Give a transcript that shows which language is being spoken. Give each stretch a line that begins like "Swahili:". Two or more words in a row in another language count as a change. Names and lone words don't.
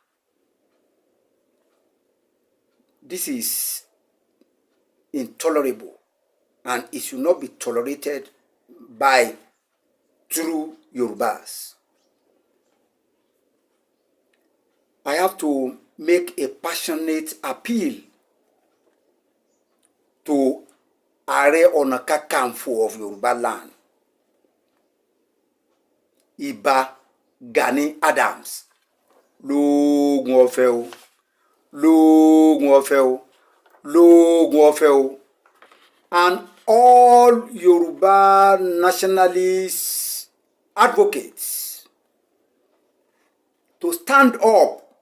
English: This is intolerable, and it should not be tolerated by true Yorubas. I have to make a passionate appeal to Ààrẹ Ọ̀nà Kakanfò of Yoruba land, Ìbà Gani Adams.
Yoruba: Lóògùn ọ̀fẹ́ o,
English: and all Yoruba nationalist advocates to stand up